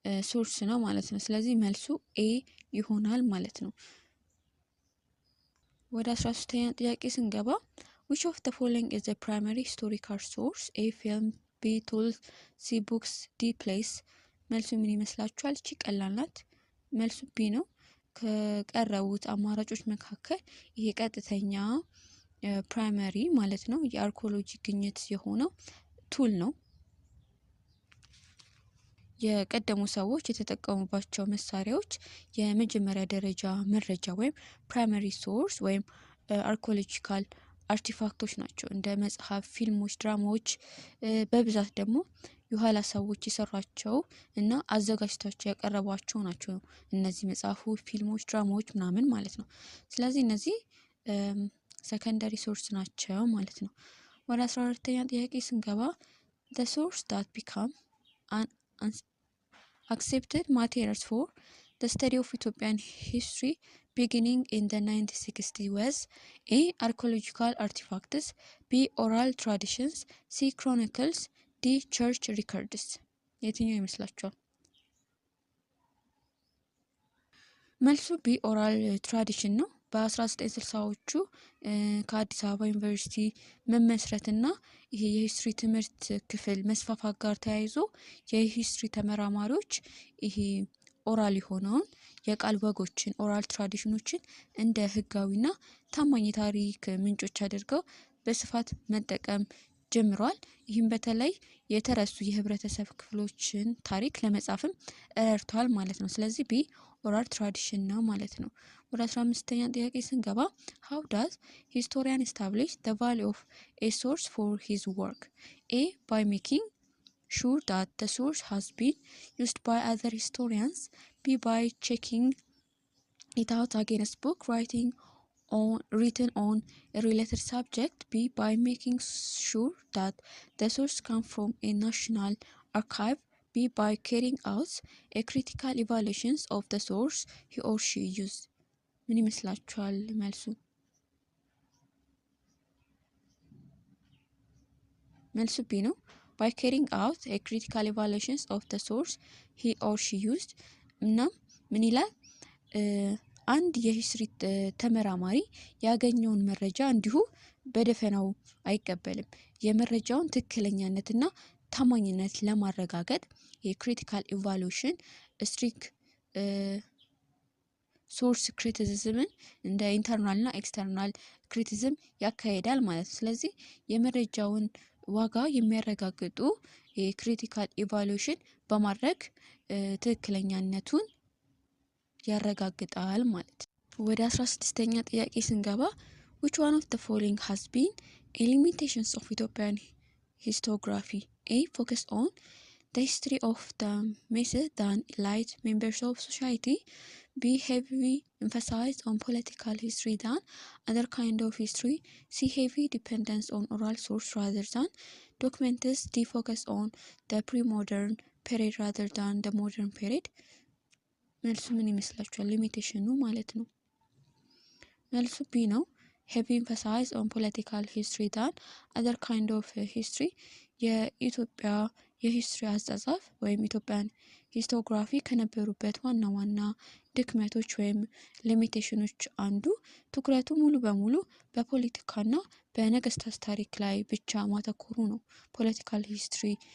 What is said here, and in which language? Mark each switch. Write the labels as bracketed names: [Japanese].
[Amharic] ሶርስ ነው ማለት ነው። ስለዚህ መልሱ ኤ ይሆናል ማለት ነው። ወደ 13ኛ ጥያቄ ስንገባ [English] which of the following is a primary historical source? A film, B tools, C books, D plays። [Amharic] መልሱ ምን ይመስላችኋል? እቺ ቀላል ናት። መልሱ ቢ ነው። ከቀረቡት አማራጮች መካከል ይሄ ቀጥተኛ ፕራይመሪ ማለት ነው የአርኪኦሎጂ ግኝት የሆነው ቱል ነው። የቀደሙ ሰዎች የተጠቀሙባቸው መሳሪያዎች የመጀመሪያ ደረጃ መረጃ ወይም ፕራይመሪ ሶርስ ወይም አርኪኦሎጂካል አርቲፋክቶች ናቸው። እንደ መጽሐፍ፣ ፊልሞች፣ ድራማዎች በብዛት ደግሞ የኋላ ሰዎች የሰሯቸው እና አዘጋጅታቸው ያቀረቧቸው ናቸው። እነዚህ መጽሐፎች፣ ፊልሞች፣ ድራማዎች ምናምን ማለት ነው። ስለዚህ እነዚህ [English] ሰከንደሪ ሶርስ [Amharic] ናቸው ማለት ነው። ወደ 14ኛ ጥያቄ ስንገባ [English] the source that become an accepted materials for the study of Ethiopian history beginning in the 1960s was A. archaeological artifacts, B. oral traditions, C. chronicles, D. church records። [Amharic] የትኛው ይመስላችኋል? መልሱ ቢ ኦራል ትራዲሽን ነው። በ1960ዎቹ ከአዲስ አበባ ዩኒቨርሲቲ መመስረትና ይሄ የሂስትሪ ትምህርት ክፍል መስፋፋት ጋር ተያይዞ የሂስትሪ ተመራማሪዎች ይሄ ኦራል የሆነውን የቃል ወጎችን ኦራል ትራዲሽኖችን እንደ ህጋዊና ታማኝ ታሪክ ምንጮች አድርገው በስፋት መጠቀም ጀምሯል። ይህም በተለይ የተረሱ የህብረተሰብ ክፍሎችን ታሪክ ለመጻፍም ረድቷል ማለት ነው። ስለዚህ ቢ ኦራል ትራዲሽን ነው ማለት ነው። ወደ 15ኛ ጥያቄ ስንገባ [English] how does historian establish the value of a source for his work? A. by making sure that the source has been used by other historians. B. by checking it out against book written on a related subject. B. by making sure that the source comes from a national archive. B. by carrying out a critical evaluation of the source he or she used። [Amharic] ምን ይመስላችኋል መልሱ? መልሱ ቢ ነው። [English] by carrying out a critical evaluation of the source he or she used። [Amharic] እና ምን ይላል? አንድ የሂስትሪ ተመራማሪ ያገኘውን መረጃ እንዲሁ በደፈናው አይቀበልም። የመረጃውን ትክክለኛነትና ታማኝነት ለማረጋገጥ የክሪቲካል ኢቫሉዌሽን ስትሪክ ሶርስ ክሪቲሲዝምን እንደ ኢንተርናል እና ኤክስተርናል ክሪቲሲዝም ያካሄዳል ማለት ነው። ስለዚህ የመረጃውን ዋጋ የሚያረጋግጡ የክሪቲካል ኢቫሉዌሽን በማድረግ ትክክለኛነቱን ያረጋግጣል ማለት ነው። ወደ 16ኛ ጥያቄ ስንገባ [English] which one of the following has been a limitations of Ethiopian historiography? A. Focus on the history of the method than elite members of society. B. Heavy emphasis on political history than other kind of history. C. Heavy dependence on oral source rather than documents. D. Focus on the pre-modern period rather than the modern period. [Amharic] መልሱ ምን ይመስላችኋል? ሊሚቴሽኑ ማለት ነው። መልሱ ቢ ነው። [English] heavy emphasis on political history than other kind of history [Amharic] የኢትዮጵያ የሂስትሪ አጻጻፍ ወይም ኢትዮጵያን ሂስቶግራፊ ከነበሩበት ዋና ዋና ድክመቶች ወይም ሊሚቴሽኖች አንዱ ትኩረቱ ሙሉ በሙሉ በፖለቲካና በነገስታት ታሪክ ላይ ብቻ ማተኮሩ ነው። ፖለቲካል ሂስትሪ